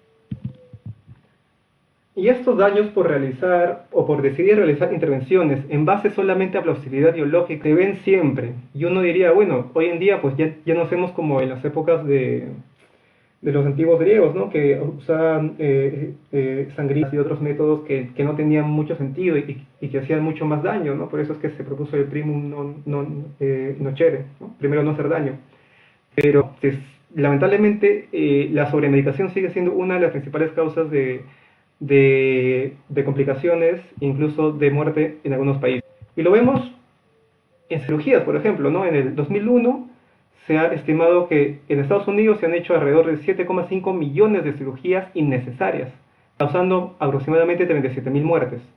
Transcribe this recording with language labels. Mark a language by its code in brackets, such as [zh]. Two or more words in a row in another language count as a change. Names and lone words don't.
[es] Y estos daños por realizar o por decidir realizar intervenciones en base solamente a plausibilidad biológica se ven siempre. Y uno diría, bueno, hoy en día pues ya no hacemos como en las épocas de los antiguos griegos, ¿no? Que usaban sangrías y otros métodos que no tenían mucho sentido y que hacían mucho más daño, ¿no? Por eso es que se propuso el [la] primum non nocere, [es] ¿no? Primero no hacer daño. Pero lamentablemente la sobremedicación sigue siendo una de las principales causas de complicaciones, incluso de muerte en algunos países. Y lo vemos en cirugías, por ejemplo, ¿no? En el 2001 se ha estimado que en Estados Unidos se han hecho alrededor de 7,5 millones de cirugías innecesarias, causando aproximadamente 37.000 muertes.